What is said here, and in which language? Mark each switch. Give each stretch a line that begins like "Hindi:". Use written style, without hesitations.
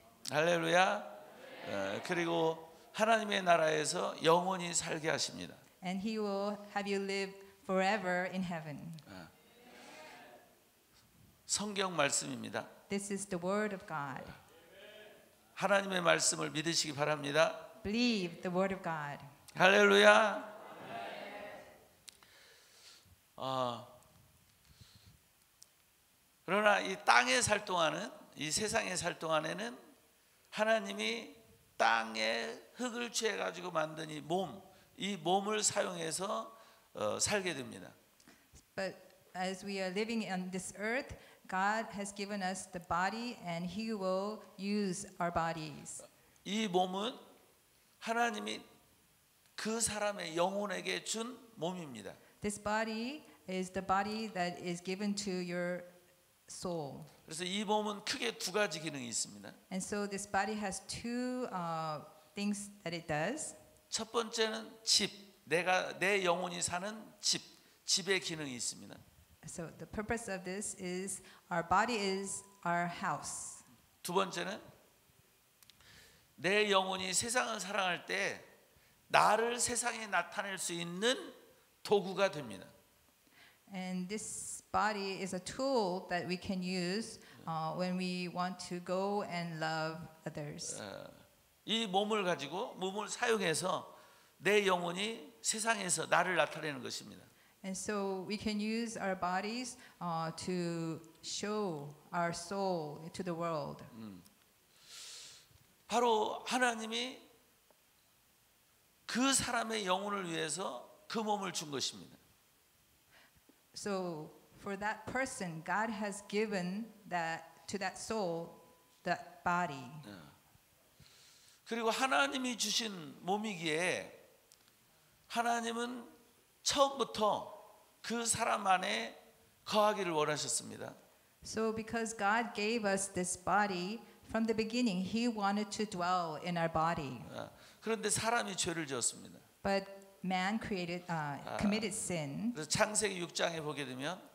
Korean: 할렐루야. 그리고 하나님의 나라에서 영원히 살게 하십니다.
English: And He will have you live forever in heaven.
Korean: 성경 말씀입니다.
English: This is the word of God.
Korean: 하나님의 말씀을 믿으시기 바랍니다.
English: Believe the word of God.
Korean: 할렐루야. 그러나 이 땅에 살 동안은, 이 세상에 살 동안에는 하나님이 땅에 흙을 취해 가지고 만든 이 몸을 사용해서 살게 됩니다.
English: But as we are living on this earth, God has given us the body, and He will use our bodies.
Korean: 이 몸은 하나님이 그 사람의 영혼에게 준 몸입니다.
English: This body is the body that is given to your soul.
Korean: 그래서 이 몸은 크게 두 가지 기능이 있습니다.
English: And so this body has two things that it does.
Korean: 첫 번째는 내 영혼이 사는 집의 기능이 있습니다.
English: So the purpose of this is our body is our house.
Korean: 두 번째는 내 영혼이 세상을 살아갈 때 나를 세상에 나타낼 수 있는 도구가 됩니다.
English: And this body is a tool that we can use when we want to go and love others.
Korean: 이 몸을 사용해서 내 영혼이 세상에서 나를 나타내는 것입니다.
English: And so we can use our bodies to show our soul to the world.
Korean: 바로 하나님이 그 사람의 영혼을 위해서 그 몸을 준 것입니다.
English: So for that person, God has given that to that soul, that body.
Korean: 그리고 하나님이 주신 몸이기에 하나님은 처음부터 그 사람 안에 거하기를 원하셨습니다.
English: So because God gave us this body, from the beginning He wanted to dwell in our body.
Korean: 그런데 사람이 죄를 지었습니다.
English: But man committed sin.
Korean: 그래서 창세기 6장에 보게 되면